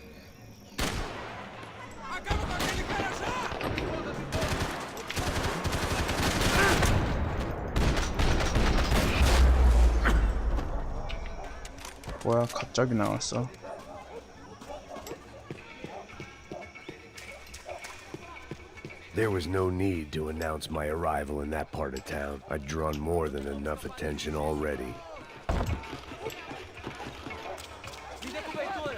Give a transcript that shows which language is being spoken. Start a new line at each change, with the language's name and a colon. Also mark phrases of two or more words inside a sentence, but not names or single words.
Portuguese: Acaba com aquele cara já!
Korean: 뭐야, 갑자기 나왔어.
English: There was no need to announce my arrival in that part of town. I'd drawn more than enough attention already.
Portuguese: Me dê cobertura.